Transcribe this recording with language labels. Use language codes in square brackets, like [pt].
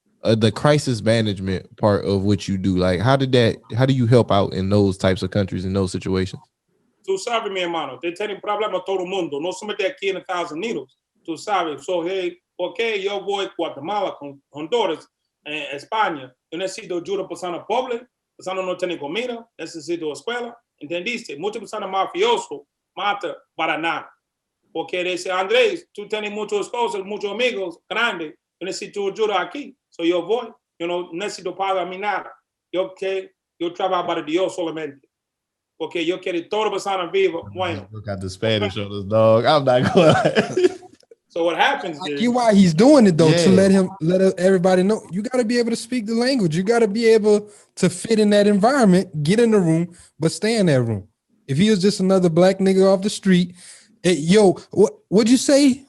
[en] The crisis management part of what you do. Like how do you help out in those types of countries in those situations? [es] Tú sabes, mi hermano, te tienen problemas todo el mundo. No somos de aquí en Estados Unidos. Tú sabes. So, hey, okay, yo voy a Guatemala, con Honduras, España. Yo necesito ayuda a personas pobres, personas no tienen comida, necesito escuela. ¿Entendiste? Muchos personas mafiosos matan para nada. Porque dice, Andrés, tú tienes muchas cosas, muchos amigos grandes. Yo necesito ayuda aquí. So, yo voy. Yo no necesito pagar mi nada. Yo trabajo para Dios solamente. Porque yo quiero toda persona viva. Bueno. [en] Look at the Spanish on this dog. I'm not going. So what happens is, you why he's doing it though, to let everybody know. You got to be able to speak the language. You got to be able to fit in that environment, get in the room, but stay in that room. If he was just another black nigga off the street, what'd you say?